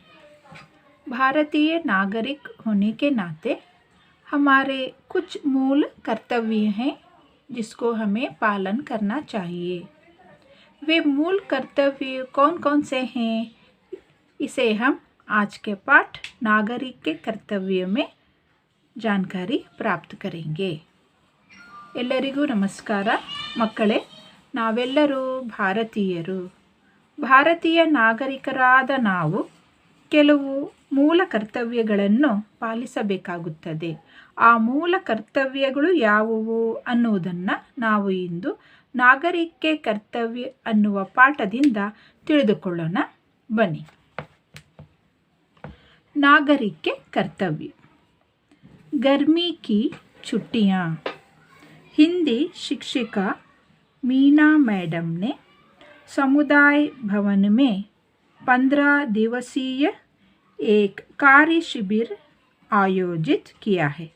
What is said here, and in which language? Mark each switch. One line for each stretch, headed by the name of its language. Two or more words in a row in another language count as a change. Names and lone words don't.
Hindi: भारतीय नागरिक होने के नाते हमारे कुछ मूल कर्तव्य हैं जिसको हमें पालन करना चाहिए। वे मूल कर्तव्य कौन कौन से हैं, इसे हम आज के पाठ नागरिक के कर्तव्य में जानकारी प्राप्त करेंगे।
Kannada: ಎಲ್ಲರಿಗೂ ನಮಸ್ಕಾರ ಮಕ್ಕಳೇ, ನಾವೆಲ್ಲರೂ ಭಾರತೀಯರು. ಭಾರತೀಯ ನಾಗರಿಕರಾದ ನಾವು ಕೆಲವು ಮೂಲ ಕರ್ತವ್ಯಗಳನ್ನು ಪಾಲಿಸಬೇಕಾಗುತ್ತದೆ. ಆ ಮೂಲ ಕರ್ತವ್ಯಗಳು ಯಾವುವು ಅನ್ನುವುದನ್ನು ನಾವು ಇಂದು ನಾಗರಿಕೆ ಕರ್ತವ್ಯ ಅನ್ನುವ ಪಾಠದಿಂದ ತಿಳಿದುಕೊಳ್ಳೋಣ. ಬನ್ನಿ.
Hindi: नागरिक कर्तव्य। गर्मी की छुट्टियाँ। हिंदी शिक्षिका मीना मैडम ने समुदाय भवन में 15 दिवसीय एक कार्य शिविर आयोजित किया है।